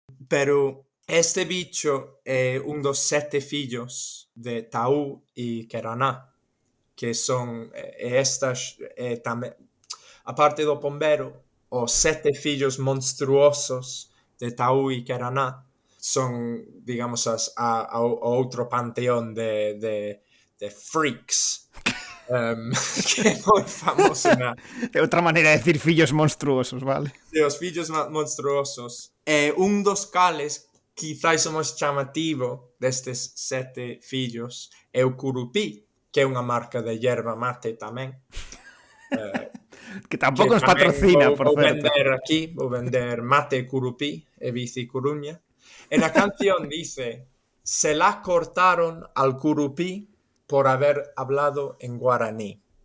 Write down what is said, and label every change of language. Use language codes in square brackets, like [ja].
[gl] Pero este bicho é un dos 7 fillos de Taú e Keraná, que son estas tamén, aparte do pombero, os 7 fillos monstruosos de Taú e Keraná son, digamos, o outro panteón de freaks que é moi famoso É outra maneira de decir fillos monstruosos, vale? de os fillos monstruosos. Un dos cales, quizáis o máis chamativo destes 7 fillos, é o curupí, que é unha marca de yerba mate tamén. Que tampouco nos patrocina, por certo. Vou vender mate curupí e bici Coruña. E na canción [es] dice: se la cortaron al curupí por haber hablado en guaraní.